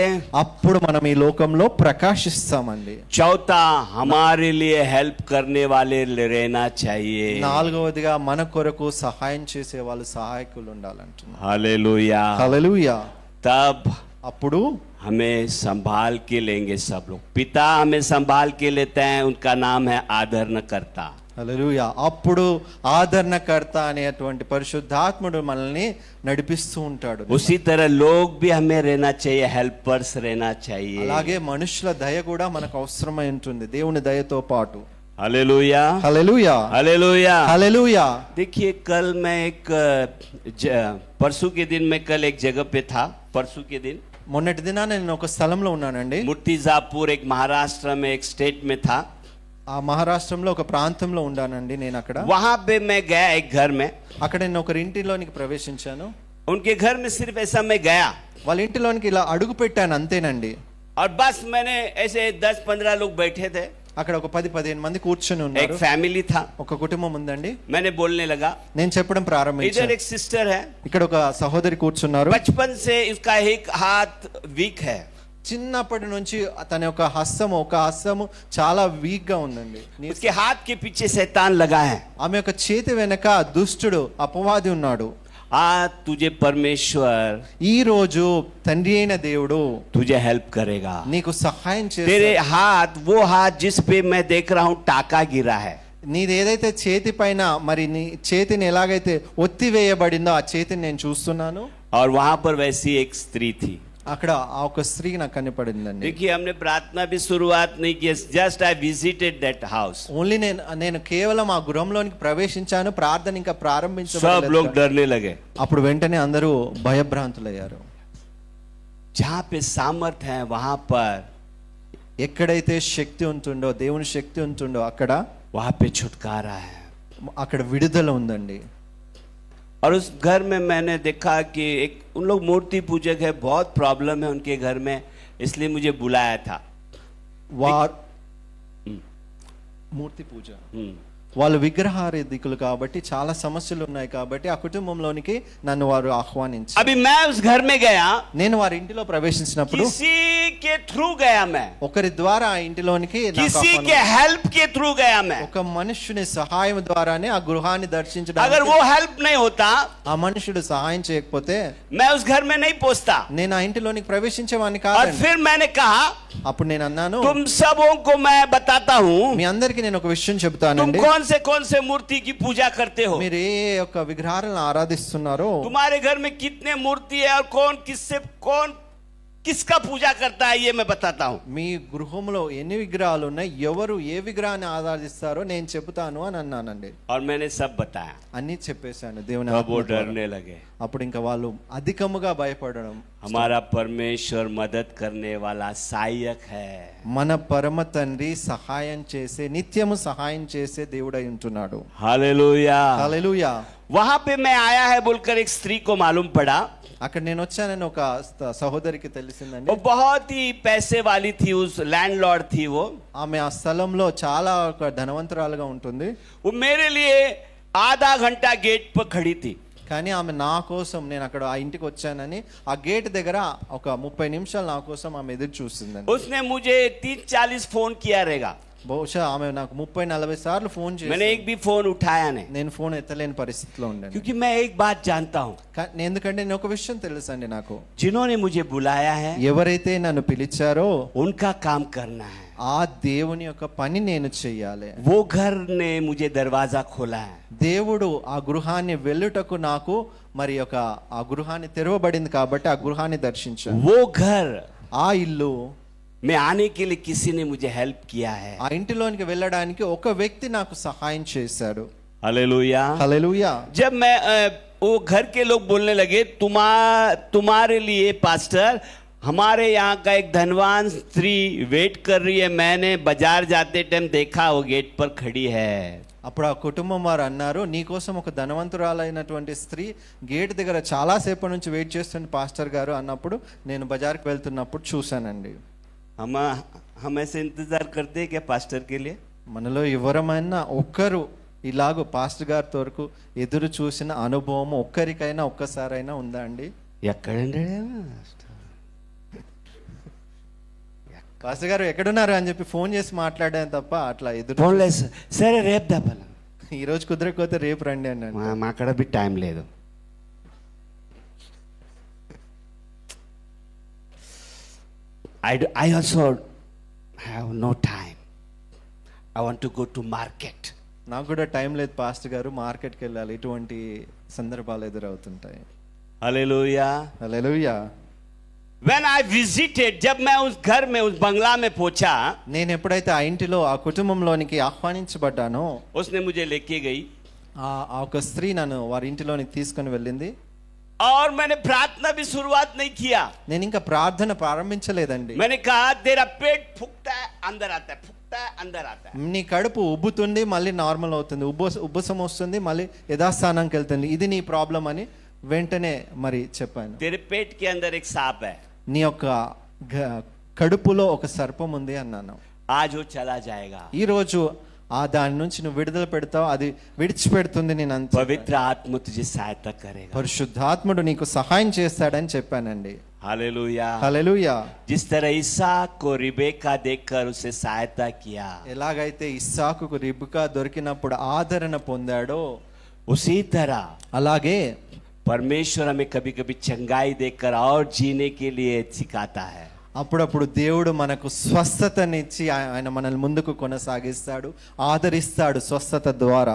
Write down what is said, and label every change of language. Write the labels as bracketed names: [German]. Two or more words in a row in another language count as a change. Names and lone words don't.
[Telugu] అప్పుడు మనం ఈ లోకంలో ప్రకాశిస్తామండి. [Hindi] चौथा, हमारे लिए हेल्प करने वाले रहना चाहिए। [Telugu] నాలుగవదిగా మన కొరకు సహాయం చేసే వాళ్ళు సహాయకులు ఉండాలంటున్నారు. [Hindi] हालेलुया। [Telugu] హల్లెలూయా. [Hindi] तब [Telugu] అప్పుడు [Hindi] हमें संभाल के लेंगे सब लोग। पिता हमें संभाल के लेते हैं, उनका नाम है आदरणकर्ता। [Telugu] హల్లెలూయా. అప్పుడు ఆదరణకర్త అనేటువంటి పరిశుద్ధాత్ముడు మనల్ని నడిపిస్తూ ఉంటాడు. [Hindi] उसी तरह लोग भी हमें रहना चाहिए, हेल्पर्स रहना चाहिए। [Telugu] అలాగే మనుషుల దయ కూడా మనకు అవసరమై ఉంటుంది దేవుని దయతో పాటు. [Hindi] हालेलुया [Telugu] హల్లెలూయా. [Hindi] हालेलुया। [Telugu] హల్లెలూయా. [Hindi] देखिए, कल मैं परसों के दिन मैं कल एक जगह पे था। परसों के दिन [Telugu] మొన్నటి దినాన నేను ఒక స్థలంలో ఉన్నానండి. [Hindi] मुर्तिजापुर एक महाराष्ट्र में एक स्टेट में था। [Telugu] ఆ మహారాష్ట్రంలో ఒక ప్రాంతంలో ఉన్నానండి నేను అక్కడ. [Hindi] वहां पे मैं गया एक घर में। [Telugu] అక్కడ నేను ఒకరి ఇంటిలోనికి ప్రవేశించాను. [Hindi] उनके घर में सिर्फ ऐसा मैं गया [Telugu] వాళ్ళ ఇంటిలోనికి ఇలా అడుగు పెట్టాను అంతేనండి. [Hindi] और बस मैंने ऐसे 10-15 लोग बैठे थे। [Telugu] అక్కడ ఒక 10-15 మంది కూర్చొని [Hindi] एक [Telugu] ఉన్నారు. [Hindi] फैमिली था। [Telugu] ఒక కుటుంబం ఉందండి. [Hindi] मैंने बोलने लगा। [Telugu] నేను చెప్పడం [Hindi] इधर [Telugu] ప్రారంభించాను. [Hindi] एक सिस्टर है, [Telugu] ఇక్కడ ఒక సహోదరి కూర్చున్నారు. [Hindi] बचपन से इसका एक हाथ वीक है। [Telugu] చిన్నప్పటి నుంచి తన యొక్క ఒక హస్తము చాలా వీక్ గా ఉందండి. [Hindi] उसके हाथ के पीछे शैतान लगा है। [Telugu] ఆమె యొక్క చేతి వెనక దుష్టుడు అపవాది ఉన్నాడు. [Hindi] आज तुझे परमेश्वर [Telugu] ఈ రోజు తండ్రి అయిన దేవుడు [Hindi] तुझे हेल्प करेगा। [Telugu] నీకు సహాయం [Hindi] तेरे [Telugu] చేస్తాడు. [Hindi] हाथ, वो हाथ जिस पे मैं देख रहा हूँ टाका गिरा है, [Telugu] నీది ఏదైతే చేతి పైన మరి నీ చేతిని ఎలాగైతే ఒత్తి వేయబడిందో ఆ చేతిని నేను చూస్తున్నాను. [Hindi] और वहां पर वैसी एक स्त्री थी। [Telugu] అక్కడ ఆ ఒక స్త్రీ నాకు కనపడిందండి. [Hindi] देखिए, हमने प्रार्थना भी शुरुआत नहीं की, [English] just I visited that house. [Telugu] ఓన్లీ నేను కేవలం ఆ గృహంలోనికి ప్రవేశించాను, ప్రార్థన ఇంకా [Hindi] सब [Telugu] ప్రారంభించబడలేదు. [Hindi] लोग डरने लगे। [Telugu] అప్పుడు వెంటనే అందరూ భయభ్రాంతులయ్యారు. [Hindi] जहाँ पे सामर्थ है वहां पर, [Telugu] ఎక్కడైతే శక్తి ఉంటుందో దేవుని శక్తి ఉంటుందో అక్కడ [Hindi] वहां पे छुटकारा है। [Telugu] అక్కడ విడుదల ఉందండి. [Hindi] और उस घर में मैंने देखा कि एक उन लोग मूर्ति पूजक है, बहुत प्रॉब्लम है उनके घर में, इसलिए मुझे बुलाया था। [Telugu] వారు మూర్తి పూజ వాళ్ళు విగ్రహారాధికులు కాబట్టి చాలా సమస్యలు ఉన్నాయి కాబట్టి ఆ కుటుంబంలోనికి నన్ను వారు ఆహ్వానించారు. [Hindi] अभी मैं उस घर में गया, [Telugu] నేను వారి ఇంటిలో ప్రవేశించినప్పుడు [Hindi] किसी के थ्रू गया मैं, [Telugu] ఒకరి ద్వారా ఆ ఇంటిలోనికి నాకు [Hindi] किसी [Telugu] ఆహ్వానం. [Hindi] के हेल्प के थ्रू गया मैं. [Telugu] ఒక మనుష్యుని సహాయం ద్వారానే ఆ గృహాన్ని [Hindi] अगर [Telugu] దర్శించడానికి, [Hindi] वो हेल्प नहीं होता, [Telugu] ఆ మనుషుడు సహాయం చేయకపోతే [Hindi] मैं उस घर में नहीं पहुंचता. [Telugu] నేను ఆ ఇంటిలోనికి ప్రవేశించేవాడిని [Hindi] और [Telugu] కాదండి. [Hindi] फिर मैंने कहा, [Telugu] అప్పుడు నేను అన్నాను, [Hindi] तुम सबों को मैं बताता हूँ, [Telugu] మీ అందరికి నేను ఒక విషయం [Hindi] तुम [Telugu] చెబుతానండి. [Hindi] कौन से मूर्ति की पूजा करते हो, [Telugu] మీరు ఏ యొక్క విగ్రహాలను ఆరాధిస్తున్నారో, [Hindi] तुम्हारे घर में कितने मूर्ति है और कौन किसका पूजा करता है, ये मैं बताता हूँ. [Telugu] మీ గృహంలో ఎన్ని విగ్రహాలు ఉన్నాయి, ఎవరు ఏ విగ్రహాన్ని ఆరాధిస్తారో నేను చెబుతాను అని అన్నానండి. [Hindi] और मैंने सब बताया. [Telugu] అన్ని చెప్పేశాను దేవుని [Hindi] अब [Telugu] ఆత్మ [Hindi] वो [Telugu] ద్వారా. [Hindi] डरने लगे. [Telugu] అప్పుడు ఇంకా వాళ్ళు అధికముగా భయపడడం. [Hindi] हमारा परमेश्वर मदद करने वाला सहायक है. [Telugu] మన పరమ తండ్రి సహాయం చేసే, నిత్యము సహాయం చేసే దేవుడై ఉంటున్నాడు. [Hindi] हालेलुया. [Telugu] హల్లెలూయా. [Hindi] वहां पे मैं आया है बोलकर एक स्त्री को मालूम पड़ा. [Telugu] అక్కడ నేను వచ్చానని ఒక సహోదరికి తెలిసిందండి. [Hindi] वो बहुत ही पैसे वाली थी, उस लैंडलॉर्ड थी वो. [Telugu] ఆమె ఆ స్థలంలో చాలా ఒక ధనవంతురాలుగా ఉంటుంది. [Hindi] वो मेरे लिए आधा घंटा गेट पर खड़ी थी. [Telugu] కానీ ఆమె నా కోసం, నేను అక్కడ ఆ ఇంటికి వచ్చానని ఆ గేట్ దగ్గర ఒక 30 నిమిషాలు నా కోసం ఆమె ఎదురు చూసిందండి. [Hindi] उसने मुझे 30-40 फोन किया रहेगा. [Telugu] బహుశా ఆమె నాకు 30-40 సార్లు ఫోన్ [Hindi] मैंने [Telugu] చేసి [Hindi] एक भी फोन उठाया नहीं, [Telugu] నేను ఫోన్ ఎత్తలేని పరిస్థితిలో ఉండండి. [Hindi] क्योंकि मैं एक बात जानता हूँ, [Telugu] ఎందుకంటే నేను ఒక విషయం తెలుసండి, నాకు [Hindi] जिन्होंने मुझे बुलाया है [Telugu] ఎవరైతే నన్ను పిలిచారో [Hindi] उनका काम करना है. [Telugu] ఆ దేవుని యొక్క పని నేను చెయ్యాలి. [Hindi] वो घर ने मुझे दरवाजा खोला है. [Telugu] దేవుడు ఆ గృహాన్ని వెళ్ళుటకు నాకు మరి ఒక ఆ గృహాన్ని తెరవబడింది కాబట్టి ఆ గృహాన్ని దర్శించాను. [Hindi] वो घर [Telugu] ఆ ఇల్లు [Hindi] में आने के लिए किसी ने मुझे हेल्प किया है. [Telugu] ఆ ఇంటిలోనికి వెళ్ళడానికి ఒక వ్యక్తి నాకు సహాయం చేశాడు. [Hindi] हालेलुया. [Telugu] హల్లెలూయా. [Hindi] जब मैं वो घर के लोग बोलने लगे, तुम्हारे लिए पास्टर, हमारे यहाँ का एक धनवान स्त्री वेट कर रही है, मैंने बाजार जाते टाइम देखा वो गेट पर खड़ी है. [Telugu] అప్పుడు ఆ కుటుంబం వారు అన్నారు, నీకోసం ఒక ధనవంతురాలైనటువంటి స్త్రీ గేట్ దగ్గర చాలా సేపటి నుంచి వెయిట్ చేస్తుంది పాస్టర్ గారు అన్నప్పుడు నేను బజార్కి వెళ్తున్నప్పుడు చూశానండి. [Hindi] हम ऐसे इंतजार करते हैं क्या पास्टर के लिए? [Telugu] మనలో ఎవరమైనా ఒక్కరు ఇలాగ పాస్టర్ గారి వరకు ఎదురు చూసిన అనుభవం ఒక్కరికైనా ఒక్కసారైనా ఉందా అండి? ఎక్కడండి పాస్టర్ గారు ఎక్కడున్నారు అని చెప్పి ఫోన్ చేసి మాట్లాడాను తప్ప అట్లా ఎదురు ఫోన్ లేదు సరే రేపు దప్పల ఈ రోజు కుదరకపోతే రేపు రండి అన్నాను. మాక్కడ బి టైం లేదు. [English] I also have no time. I want to go to market. [Telugu] నాకు కూడా టైం లేదు పాస్టర్ గారు, మార్కెట్కి వెళ్ళాలి. ఇటువంటి సందర్భాలు ఎదురవుతుంటాయి. [Hindi] हालेलुया. [Telugu] హల్లెలూయా. [English] When I visited, [Hindi] जब मैं उस घर में उस बंगला में पहुंचा, [Telugu] నేను ఎప్పుడైతే ఆ ఇంటిలో ఆ కుటుంబంలోనికి ఆహ్వానించబడ్డానో [Hindi] उसने मुझे लेके गई [Telugu] ఆ ఒక స్త్రీ నన్ను వారి ఇంటిలోనికి తీసుకొని వెళ్ళింది. [Hindi] और मैंने प्रार्थना भी शुरुआत नहीं किया. [Telugu] నేను ఇంకా ప్రార్థన ప్రారంభించలేదండి. [Hindi] मैंने कहा तेरा पेट फूकता है अंदर आता है, फूकता है अंदर आता है. [Telugu] నీ కడుపు ఉబ్బుతుంది, మళ్ళీ నార్మల్ అవుతుంది, ఉబ్బసం వస్తుంది, మళ్ళీ యథాస్థానానికి వెళ్తుంది, ఇది నీ ప్రాబ్లం అని వెంటనే మరి చెప్పాను. [Hindi] तेरे पेट के अंदर एक सांप है, [Telugu] నీ యొక్క కడుపులో ఒక సర్పం ఉంది అన్నాను. [Hindi] आज वो चला जाएगा. [Telugu] ఈ రోజు ఆ దాని నుంచి నువ్వు విడుదల పెడతావు, అది విడిచిపెడుతుంది. నేను అంత [Hindi] पवित्र आत्मा तुझे सहायता करेगा. [Telugu] పరిశుద్ధాత్ముడు నీకు సహాయం చేస్తాడని చెప్పానండి. [Hindi] हालेलुया. [Telugu] హల్లెలూయా. [Hindi] जिस तरह इसहाक को रिबेका देखकर उसे सहायता किया, [Telugu] ఎలాగైతే ఇస్సాకుకు రిబ్కా దొరికినప్పుడు ఆదరణ పొందాడో [Hindi] उसी तरह [Telugu] అలాగే [Hindi] परमेश्वर हमें कभी कभी चंगाई देकर और जीने के लिए सिखाता है. [Telugu] అప్పుడప్పుడు దేవుడు మనకు స్వస్థతనిచ్చి ఆయన మనల్ని ముందుకు కొనసాగిస్తాడు, ఆదరిస్తాడు స్వస్థత ద్వారా.